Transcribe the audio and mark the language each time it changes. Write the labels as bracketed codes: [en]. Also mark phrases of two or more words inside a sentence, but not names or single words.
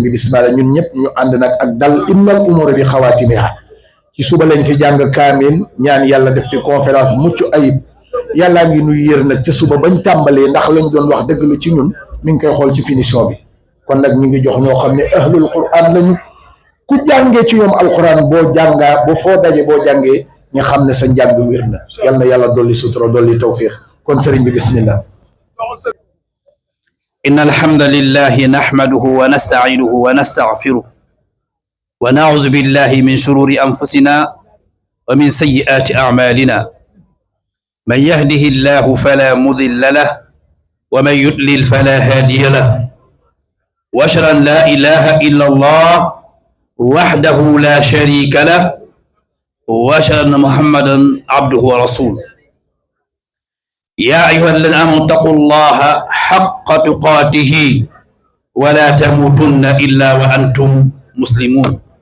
[wo] bi bismillah ñun ñep ñu and nak ak dal [ar] إن الأمور بخواتيمها [wo] ci suba lañ fi jang kamil ñaan yalla def ci conférence muccu ayib yalla ngi nuy yër nak ci suba bañ tambalé ndax lañ doon wax deug la ci ñun mi ngi koy xol ci finition bi kon nak ñi ngi jox ño xamné [ar] أهل القرآن [wo] lañu ku jangé ci ñom alquran bo janga bo fo dajé bo jangé ñi xamné sa jang wirna yalla yalla doli sutura doli tawfiq kon serigne bi bismillah [ar] إن الحمد لله نحمده ونستعينه ونستغفره ونعوذ بالله من شرور أنفسنا ومن سيئات أعمالنا من يهده الله فلا مضل له ومن يضلل فلا هادي له وأشهد أن لا إله إلا الله وحده لا شريك له وأشهد أن محمدا عبده ورسوله يا أيها الذين آمنوا اتقوا الله حق تقاته ولا تموتن إلا وأنتم مسلمون